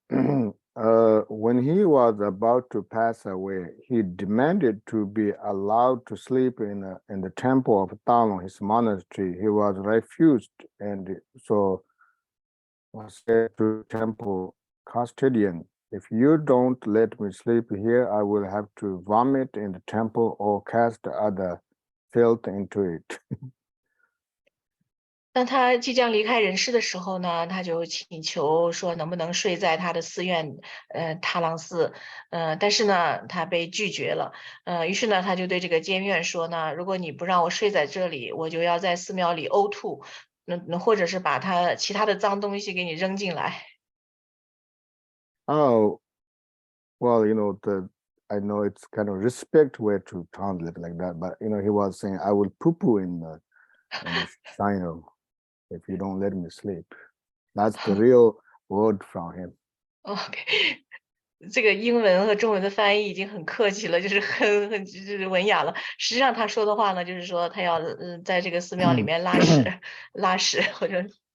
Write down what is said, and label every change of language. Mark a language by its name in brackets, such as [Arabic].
[English] When he was about to pass away, he demanded to be allowed to sleep in the temple of Talon, his monastery. He was refused, and so was said to temple custodian, "If you don't let me sleep here, I will have to vomit in the temple or cast other filth into it." [Chinese] 当他即将离开人世的时候呢，他就请求说能不能睡在他的寺院，塔朗寺，但是呢，他被拒绝了，于是呢，他就对这个监院说呢，如果你不让我睡在这里，我就要在寺庙里呕吐，或者是把他其他的脏东西给你扔进来。 [English] Oh, well, I know it's kind of respect way to translate like that, but he was saying, "I will poo poo in the shrine if you don't let me sleep." That's the real word from him. [Chinese] OK，这个英文和中文的翻译已经很客气了，就是很就是文雅了。实际上他说的话呢，就是说他要在这个寺庙里面拉屎，拉屎或者